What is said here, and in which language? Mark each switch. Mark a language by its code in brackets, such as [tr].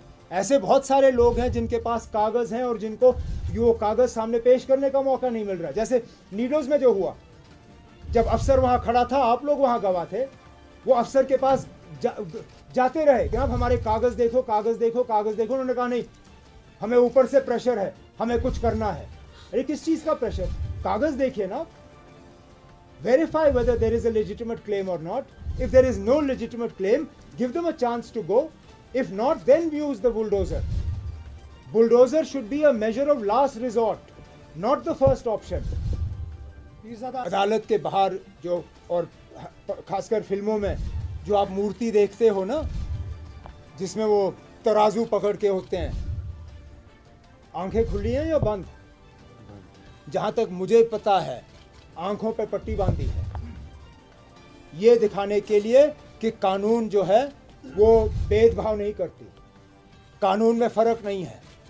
[hi] ऐसे बहुत सारे लोग हैं जिनके पास कागज हैं और जिनको वो कागज सामने पेश करने का मौका नहीं मिल रहा। जैसे नीडोज में जो हुआ, जब अफसर वहां खड़ा था, आप लोग वहां गवाह थे, वो अफसर के पास जाते रहे कि आप हमारे कागज देखो, कागज देखो, कागज देखो। उन्होंने कहा नहीं, हमें ऊपर से प्रेशर है, हमें कुछ करना है। अरे किस चीज का प्रेशर? कागज देखिए ना, verify [en] whether there is a legitimate claim or not. If there is no legitimate claim, give them a chance to go. If not, then use the bulldozer. Bulldozer should be a measure of last resort, not the first option. [hi] अदालत के बाहर जो, और खासकर फिल्मों में जो आप मूर्ति देखते हो ना, जिसमें वो तराजू पकड़ के होते हैं, आंखें खुली हैं या बंद? जहां तक मुझे पता है आंखों पे पट्टी बांधी है, ये दिखाने के लिए कि कानून जो है वो भेदभाव नहीं करती, कानून में फर्क नहीं है।